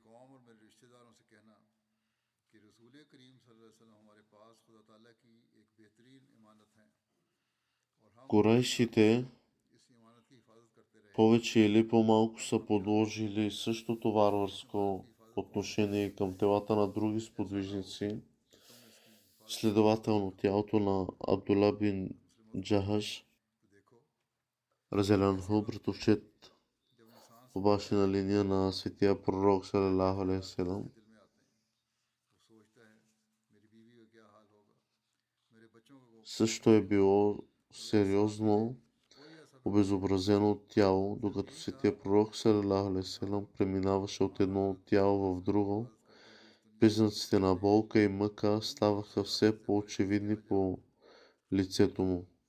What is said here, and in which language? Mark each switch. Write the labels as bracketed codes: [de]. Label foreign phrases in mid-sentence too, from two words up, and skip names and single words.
[bg] Курайшите повече или по-малко са подложили същото варварско отношение към телата на други сподвижници. Следователно, тялото на Абдула бин Джахаш разелянху, братовчет по бащина линия на светия пророк [ar] صلى الله عليه وسلم, [bg] също е било сериозно обезобразено тяло, докато светия пророк [ar] صلى الله عليه وسلم [bg] преминаваше от едно тяло в друго. Признаците на болка и мъка ставаха все по-очевидни по лицето му.